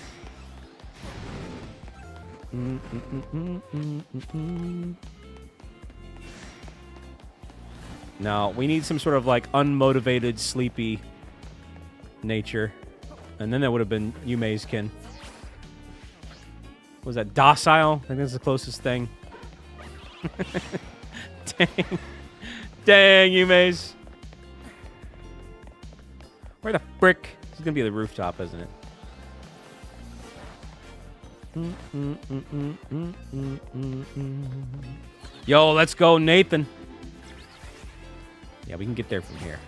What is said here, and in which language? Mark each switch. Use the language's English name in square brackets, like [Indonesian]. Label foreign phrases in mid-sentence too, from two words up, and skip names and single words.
[English] Now, we need some sort of like unmotivated, sleepy nature. And then that would have been Yume's kin. What was that? Docile? I think that's the closest thing. Dang. Dang, Yume's. Where the frick? This is going to be the rooftop, isn't it? Yo, let's go, Nathan. Yeah, we can get there from here.